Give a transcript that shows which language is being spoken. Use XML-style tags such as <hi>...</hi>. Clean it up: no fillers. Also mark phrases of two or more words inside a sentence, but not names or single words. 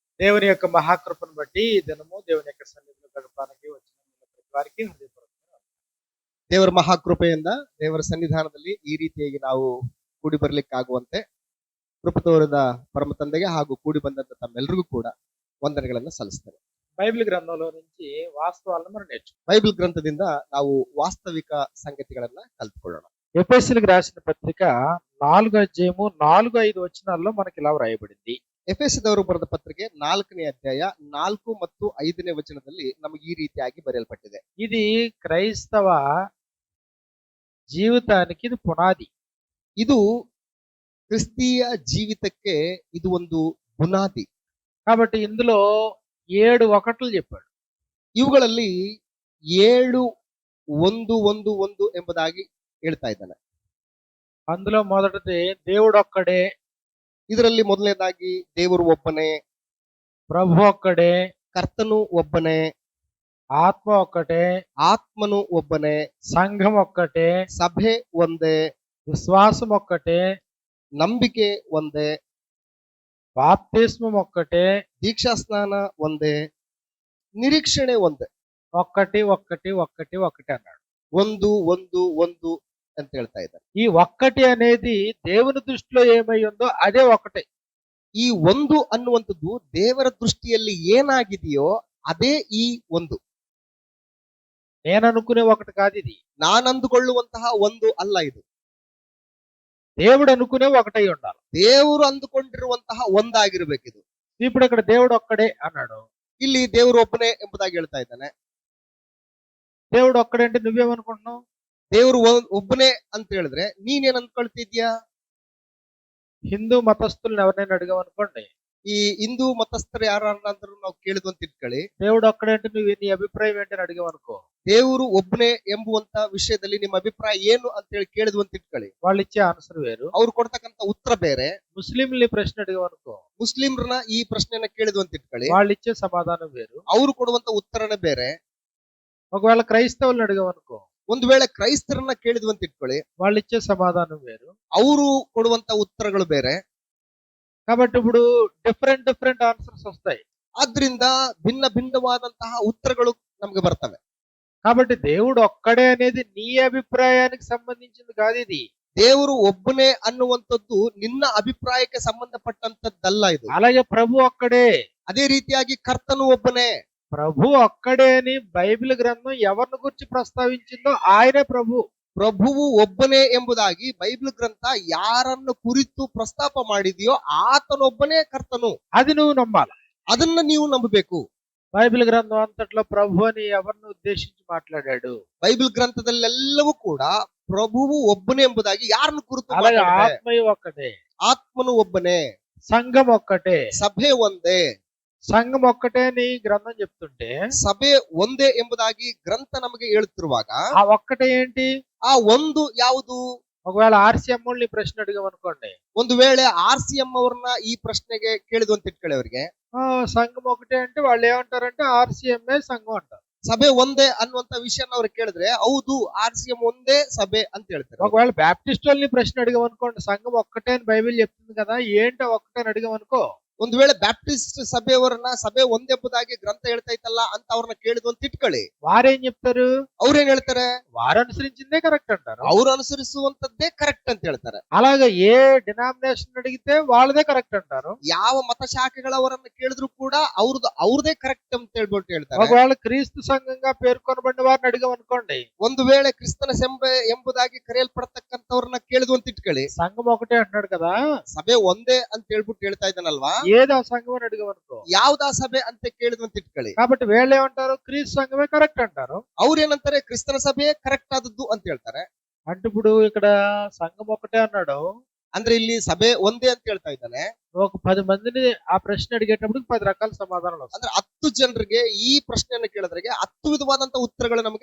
<te>దేవుని యొక్క మహాకృపను బట్టి ఈ దినము దేవుని యొక్క సన్నిధిలో గడపడానికి వచ్చిన ప్రతి వారికి ಹೃದಯಪೂರ್ವಕ</te> <kn>ದೇವರ ಮಹಾಕೃಪೆಯಿಂದ ದೇವರ ಸನ್ನಿಧಾನದಲ್ಲಿ ಈ ರೀತಿಯಾಗಿ ನಾವು ಕೂಡಿ ಬರ್ಲಿಕ್ಕಾಗುವಂತೆ ಕೃಪೆ ತೋರಿದ ಪರಮ ತಂದೆಗೆ ಹಾಗೂ ಕೂಡಿ ಬಂದಂತ ತಮ್ಮೆಲ್ಲರಿಗೂ ಕೂಡ ವಂದನೆಗಳನ್ನು ಸಲ್ಲಿಸ್ತೇನೆ.</kn> <te>బైబిల్ గ్రంథంలో నుంచి వాస్తవాలను మనం నేర్చుకుందాం.</te> <kn>ಬೈಬಲ್ ಗ್ರಂಥದಿಂದ ನಾವು ವಾಸ್ತವಿಕ ಸಂಗತಿಗಳನ್ನ ಕಲ್ತ್ಕೊಳ್ಳೋಣ.</kn> <te>ఎఫెసీయులకు రాసిన పత్రిక 4వ అధ్యాయము 4-5 వచనాల్లో మనకి ఇలా వ్రాయబడింది.</te> <kn>ಎಫೆಸದವರು ಬರೆದ ಪತ್ರಿಕೆ 4ನೇ ಅಧ್ಯಾಯ 4 ಮತ್ತು 5ನೇ ವಚನದಲ್ಲಿ ನಮಗೆ ಈ ರೀತಿಯಾಗಿ ಬರೆಯಲ್ಪಟ್ಟಿದೆ.</kn> <te>ఇది క్రైస్తవ జీవితానికి ఇది పునాది.</te> <kn>ಇದು ಕ್ರಿಸ್ತೀಯ ಜೀವಿತಕ್ಕೆ ಇದು ಒಂದು ಬುನಾದಿ.</kn> <te>కాబట్టి ఇందులో 7 ఒకట్లు చెప్పాడు.</te> <kn>ಇವುಗಳಲ್ಲಿ 7-1-1-1 ಎಂಬುದಾಗಿ ಹೇಳ್ತಾ ಇದ್ದಾನೆ.</kn> <te>అందులో మొదటిది దేవుడు ఒక్కడే,</te> <kn>ಇದರಲ್ಲಿ ಮೊದಲನೇದಾಗಿ ದೇವರು ಒಬ್ಬನೇ,</kn> <te>ప్రభు ఒక్కడే,</te> <kn>ಕರ್ತನು ಒಬ್ಬನೇ,</kn> <te>ఆత్మ ఒక్కటే,</te> <kn>ಆತ್ಮನು ಒಬ್ಬನೇ,</kn> <te>సంఘం ఒక్కటే,</te> <kn>ಸಭೆ ಒಂದೇ,</kn> <te>విశ్వాసం ఒక్కటే,</te> <kn>ನಂಬಿಕೆ ಒಂದೇ,</kn> <te>బాప్తిస్మం ఒక్కటే,</te> <kn>ದೀಕ್ಷಾಸ್ನಾನ ಒಂದೇ, ನಿರೀಕ್ಷಣೆ ಒಂದೇ.</kn> <te>ఒక్కటి ఒక్కటి ఒక్కటి ఒక్కటి అన్నాడు.</te> <kn>ಒಂದು ಒಂದು ಒಂದು ಅಂತ ಹೇಳ್ತಾ ಇದ್ದಾರೆ.</kn> <te>ఈ ఒక్కటి అనేది దేవుని దృష్టిలో ఏమై ఉందో అదే ఒకటే.</te> <kn>ಈ ಒಂದು ಅನ್ನುವಂಥದ್ದು ದೇವರ ದೃಷ್ಟಿಯಲ್ಲಿ ಏನಾಗಿದೆಯೋ ಅದೇ ಈ ಒಂದು.</kn> <te>నేను అనుకునే ఒకటి కాదు ఇది.</te> <kn>ನಾನು ಅಂದುಕೊಳ್ಳುವಂತಹ ಒಂದು ಅಲ್ಲ ಇದು.</kn> <te>దేవుడు అనుకునే ఒకటై ఉండాలి.</te> <kn>ದೇವರು ಅಂದುಕೊಂಡಿರುವಂತಹ ಒಂದಾಗಿರ್ಬೇಕಿದು.</kn> <te>ఇప్పుడు ఇక్కడ దేవుడు ఒక్కడే అన్నాడు.</te> <kn>ಇಲ್ಲಿ ದೇವರು ಒಬ್ಬನೇ ಎಂಬುದಾಗಿ ಹೇಳ್ತಾ ಇದ್ದಾನೆ.</kn> <te>దేవుడు ఒక్కడే అంటే నువ్వేమనుకుంటున్నావు?</te> <kn>ದೇವರು ಒಬ್ಬನೇ ಅಂತ ಹೇಳಿದ್ರೆ ನೀನೇನ್ ಅನ್ಕೊಳ್ತಿದ್ಯಾ?</kn> <te>హిందూ మతస్థులను ఎవరినైనా అడిగామనుకోండి,</te> <kn>ಈ ಹಿಂದೂ ಮತಸ್ಥರು ಯಾರಾದ್ರೂ ನಾವು ಕೇಳಿದ್ವು ಅಂತ ಇಟ್ಕೊಳ್ಳಿ,</kn> <te>దేవుడు ఒక్కడే అంటే నువ్వు నీ అభిప్రాయం ఏంటని అడిగామనుకో,</te> <kn>ದೇವರು ಒಬ್ಬನೇ ಎಂಬುವಂತ ವಿಷಯದಲ್ಲಿ ನಿಮ್ಮ ಅಭಿಪ್ರಾಯ ಏನು ಅಂತ ಹೇಳಿ ಕೇಳಿದ್ವು ಅಂತ ಇಟ್ಕೊಳ್ಳಿ,</kn> <te>వాళ్ళు ఇచ్చే ఆన్సర్ వేరు.</te> <kn>ಅವ್ರು ಕೊಡ್ತಕ್ಕಂತ ಉತ್ತರ ಬೇರೆ.</kn> <te>ముస్లింలని ప్రశ్న అడిగామనుకో,</te> <kn>ಮುಸ್ಲಿಮ್ರನ್ನ ಈ ಪ್ರಶ್ನೆಯನ್ನ ಕೇಳಿದ್ವು ಅಂತ ಇಟ್ಕೊಳ್ಳಿ,</kn> <te>వాళ్ళు ఇచ్చే సమాధానం వేరు.</te> <kn>ಅವ್ರು ಕೊಡುವಂತ ಉತ್ತರನೇ ಬೇರೆ.</kn> <te>ఒకవేళ క్రైస్తవులను అడిగామనుకో,</te> <kn>ಒಂದು ವೇಳೆ ಕ್ರೈಸ್ತರನ್ನ ಕೇಳಿದ್ವು ಅಂತ ಇಟ್ಕೊಳ್ಳಿ,</kn> <te>వాళ్ళు ఇచ్చే సమాధానం వేరు.</te> <kn>ಅವರು ಕೊಡುವಂತ ಉತ್ತರಗಳು ಬೇರೆ.</kn> <te>కాబట్టి ఇప్పుడు</te> <en>different answers</en> <te>వస్తాయి.</te> <kn>ಆದ್ರಿಂದ ಭಿನ್ನ ಭಿನ್ನವಾದಂತಹ ಉತ್ತರಗಳು ನಮ್ಗೆ ಬರ್ತವೆ.</kn> <te>కాబట్టి దేవుడు ఒక్కడే అనేది నీ అభిప్రాయానికి సంబంధించింది కాదు ఇది.</te> <kn>ದೇವರು ಒಬ್ಬನೇ ಅನ್ನುವಂಥದ್ದು ನಿನ್ನ ಅಭಿಪ್ರಾಯಕ್ಕೆ ಸಂಬಂಧಪಟ್ಟಂತದ್ದಲ್ಲ ಇದು.</kn> <te>అలాగే ప్రభు ఒక్కడే,</te> <kn>ಅದೇ ರೀತಿಯಾಗಿ ಕರ್ತನು ಒಬ್ಬನೇ.</kn> <te>ప్రభు ఒక్కడే అని బైబిల్ గ్రంథం ఎవరిని గురించి ప్రస్తావించిందో ఆయనే ప్రభు.</te> <kn>ಪ್ರಭುವು ಒಬ್ಬನೇ ಎಂಬುದಾಗಿ ಬೈಬಲ್ ಗ್ರಂಥ ಯಾರನ್ನು ಕುರಿತು ಪ್ರಸ್ತಾಪ ಮಾಡಿದೆಯೋ ಆತನೊಬ್ಬನೇ ಕರ್ತನು.</kn> <te>అది నువ్వు నమ్మాలి.</te> <kn>ಅದನ್ನ ನೀವು ನಂಬಬೇಕು.</kn> <te>బైబిల్ గ్రంథం అంతట్లో ప్రభు అని ఎవరిని ఉద్దేశించి మాట్లాడాడు?</te> <kn>ಬೈಬಲ್ ಗ್ರಂಥದಲ್ಲೆಲ್ಲವೂ ಕೂಡ ಪ್ರಭುವು ಒಬ್ಬನೇ ಎಂಬುದಾಗಿ ಯಾರನ್ನು ಕುರಿತು</kn> <te>అలాగే</te> <kn>ಮಾತಾಡಿದೆ?</kn> <te>ఆత్మయు ఒక్కటే,</te> <kn>ಆತ್ಮನು ಒಬ್ಬನೇ,</kn> <te>సంఘం ఒక్కటే.</te> <kn>ಸಭೆ ಒಂದೇ.</kn> <te>సంఘం ఒక్కటే అని గ్రంథం చెప్తుంటే</te> <kn>ಸಭೆ ಒಂದೇ ಎಂಬುದಾಗಿ ಗ್ರಂಥ ನಮಗೆ ಹೇಳುತ್ತಿರುವಾಗ</kn> <te>ఆ ఒక్కటే ఏంటి?</te> <kn>ಆ ಒಂದು ಯಾವುದು?</kn> <te>ఒకవేళ ఆర్సీఎం నీ ప్రశ్న అడిగామనుకోండి,</te> <kn>ಒಂದು ವೇಳೆ RCM ಅವ್ರನ್ನ ಈ ಪ್ರಶ್ನೆಗೆ ಕೇಳಿದ್ವು ಅಂತ ಇಟ್ಕೊಳ್ಳಿ, ಅವರಿಗೆ</kn> <te>సంఘం ఒకటే అంటే వాళ్ళు ఏమంటారంటే ఆర్సీఎంఏ సంఘం అంటారు.</te> <kn>ಸಭೆ ಒಂದೇ ಅನ್ನುವಂತ ವಿಷಯನ ಅವ್ರಿಗೆ ಕೇಳಿದ್ರೆ ಹೌದು RCM ಒಂದೇ ಸಭೆ ಅಂತ ಹೇಳ್ತಾರೆ.</kn> <te>ఒకవేళ బ్యాప్టిస్ట్ వాళ్ళని ప్రశ్న అడిగామనుకోండి, సంఘం ఒక్కటే అని బైబిల్ చెప్తుంది కదా, ఏంటో ఒక్కటే అని అడిగామనుకో,</te> <kn>ಒಂದು ವೇಳೆ ಬ್ಯಾಪ್ಟಿಸ್ಟ್ ಸಭೆಯವರನ್ನ ಸಭೆ ಒಂದೆಂಬುದಾಗಿ ಗ್ರಂಥ ಹೇಳ್ತಾ ಇತ್ತಲ್ಲ ಅಂತ ಅವ್ರನ್ನ ಕೇಳಿದ್ವು ಅಂತ ಇಟ್ಕೊಳ್ಳಿ,</kn> <te>వారేం చెప్తారు?</te> <kn>ಅವ್ರೇನ್ ಹೇಳ್ತಾರೆ?</kn> <te>వారు అనుసరించిందే కరెక్ట్ అంటారు.</te> <kn>ಅವ್ರು ಅನುಸರಿಸುವಂತದ್ದೇ ಕರೆಕ್ಟ್ ಅಂತ ಹೇಳ್ತಾರೆ.</kn> <te>అలాగే ఏ డినామినేషన్ అడిగితే వాళ్ళదే కరెక్ట్ అంటారు.</te> <kn>ಯಾವ ಮತಶಾಖೆಗಳವರನ್ನ ಕೇಳಿದ್ರು ಕೂಡ ಅವ್ರದೇ ಕರೆಕ್ಟ್ ಅಂತ ಹೇಳ್ಬಿಟ್ಟು ಹೇಳ್ತಾರೆ.</kn> <te>ఒకవేళ క్రీస్తు సంఘంగా పేర్కొనబడిన వారిని అడిగామనుకోండి,</te> <kn>ಒಂದು ವೇಳೆ ಕ್ರಿಸ್ತನ ಸಭೆ ಎಂಬುದಾಗಿ ಕರೆಯಲ್ಪಡತಕ್ಕಂಥವ್ರನ್ನ ಕೇಳಿದ್ವು ಅಂತ ಇಟ್ಕೊಳ್ಳಿ,</kn> <te>సంఘం ఒకటే అంటున్నాడు కదా,</te> <kn>ಸಭೆ ಒಂದೇ ಅಂತ ಹೇಳ್ಬಿಟ್ಟು ಹೇಳ್ತಾ ಇದ್ದಾನಲ್ವಾ,</kn> <te>ఏదో సంఘం అని అడిగామనుకో,</te> <kn>ಯಾವ್ದಾ ಸಭೆ ಅಂತ ಕೇಳಿದ್ವು ಅಂತ ಇಟ್ಕೊಳ್ಳಿ,</kn> <te>కాబట్టి వీళ్ళు ఏమంటారు? క్రీస్తు సంఘమే కరెక్ట్ అంటారు.</te> <kn>ಅವ್ರೇನಂತಾರೆ? ಕ್ರಿಸ್ತನ ಸಭೆ ಕರೆಕ್ಟ್ ಆದದ್ದು ಅಂತ ಹೇಳ್ತಾರೆ.</kn> <te>అంటే ఇప్పుడు ఇక్కడ సంఘం ఒకటే అన్నాడు,</te> <kn>ಅಂದ್ರೆ ಇಲ್ಲಿ ಸಭೆ ಒಂದೇ ಅಂತ ಹೇಳ್ತಾ ಇದ್ದಾನೆ.</kn> <te>ఒక 10 మందిని ఆ ప్రశ్న అడిగేటప్పుడు 10 రకాల సమాధానాలు వస్తాయి.</te> <kn>ಅಂದ್ರೆ 10 ಜನರಿಗೆ ಈ ಪ್ರಶ್ನೆಯನ್ನು ಕೇಳಿದ್ರೆ 10 ವಿಧವಾದಂತ ಉತ್ತರಗಳು ನಮಗೆ</kn>